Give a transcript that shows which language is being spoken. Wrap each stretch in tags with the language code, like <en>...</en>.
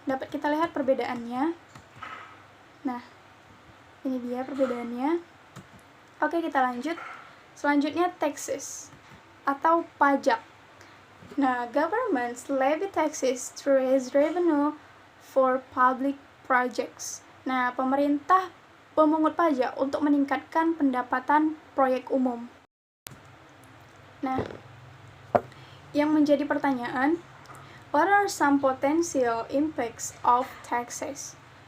<id>Dapat kita lihat perbedaannya. Nah, ini dia perbedaannya. Oke, kita lanjut. Selanjutnya taxes atau pajak.</id> <en>Nah, governments levy taxes to raise revenue for public projects.</en> <id>Nah, pemerintah memungut pajak untuk meningkatkan pendapatan proyek umum. Nah, yang menjadi pertanyaan,</id> <en>what are some potential impacts of taxes?</en>